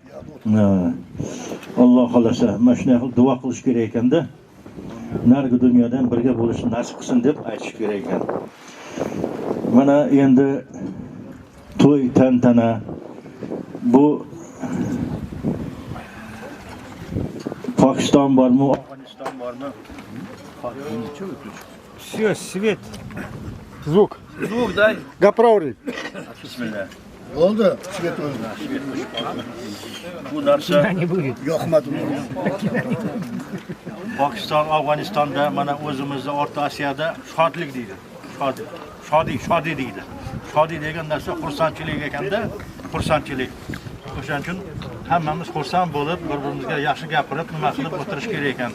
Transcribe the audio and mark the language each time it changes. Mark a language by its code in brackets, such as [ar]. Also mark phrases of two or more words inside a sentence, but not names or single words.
[uz] Alloh xolasa, mana shunaqa duo qilish kerak ekanda, nargi dunyoda ham birga bo'lishni nasib qilsin deb aytish kerak ekan. Mana endi to'y tantana bu Pokiston bormi, Afg'oniston bormi? [ru] Все, свет. Звук. Звук дай. GoPro. [uz] Bismillah. Oldu. Svet oldu. Bu narsa Yo'qmadi. Pokiston, Afg'onistonda mana o'zimizda O'rta Osiyada shodlik deydi. Shodi deydi. Shodi degan narsa xursandchilik ekanda, xursandchilik. O'shaning uchun hammamiz xursand bo'lib, bir-birimizga yaxshi gapirib, nima qilib o'tirish kerak ekan.